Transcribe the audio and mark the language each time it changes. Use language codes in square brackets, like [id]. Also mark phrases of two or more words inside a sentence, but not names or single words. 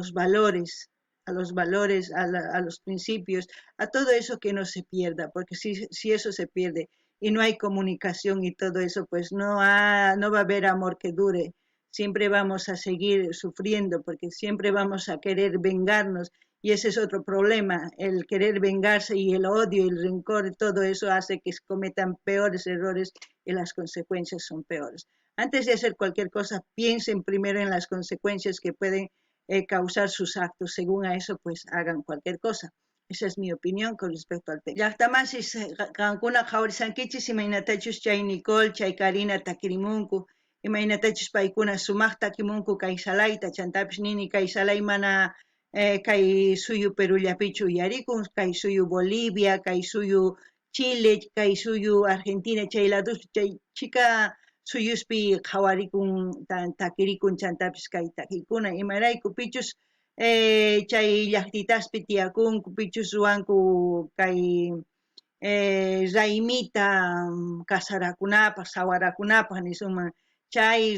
[es] a los valores, a los principios, a todo eso que no se pierda, porque si eso se pierde y no hay comunicación y todo eso, pues no va a haber amor que dure, siempre vamos a seguir sufriendo porque siempre vamos a querer vengarnos y ese es otro problema, el querer vengarse y el odio, el rencor, todo eso hace que se cometan peores errores y las consecuencias son peores. Antes de hacer cualquier cosa, piensen primero en las consecuencias que pueden causar sus actos. Según a eso, pues hagan cualquier cosa. Esa es mi opinión con respecto al tema. [qu] Llaqtamasis qankuna qhawrisankichis imaynatachus chay Nicole, chay Karina takirimunku, imaynatachus paykuna sumaq takimunku kay salayta, chantapis nini kay salay mana kay suyu Perullapichu uyarikun, kay suyu Bolivia, kay suyu Chile, kay suyu Argentina, chay lados chay chika suyuspi qhawarikun takirikun chantapis kay takikuna imarayku pichus chay llaqtitaspi tiyakunku pichus ruwanku kay raymita kasarakunapaq sawarakunapaq nisuma chay